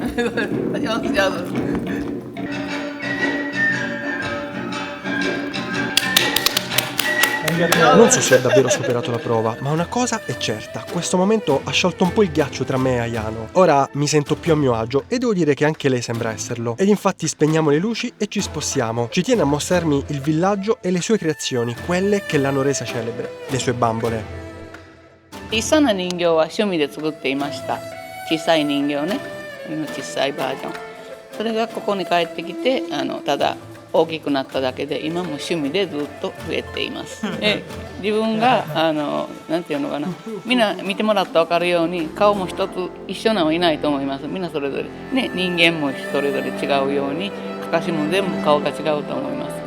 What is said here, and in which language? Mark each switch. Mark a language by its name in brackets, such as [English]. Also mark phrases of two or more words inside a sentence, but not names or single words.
[Italian] Non so se ho davvero superato la prova, ma una cosa è certa, questo momento ha sciolto un po' il ghiaccio tra me e Ayano. Ora mi sento più a mio agio e devo dire che anche lei sembra esserlo. Ed infatti spegniamo le luci e ci spostiamo. Ci tiene a mostrarmi il villaggio e le sue creazioni, quelle che l'hanno resa celebre, le sue bambole. [Japanese] 小さな人形は趣味で作っていました。小さい人形ね、小さいバージョン。それがここに帰ってきてただ大きくなっただけで今も趣味でずっと増えています。自分がなんていうのかな、みんな見てもらったら分かるように顔も一つ一緒なのはいないと思います。みんなそれぞれね、人間もそれぞれ違うようにかかしも全部顔が違うと思います。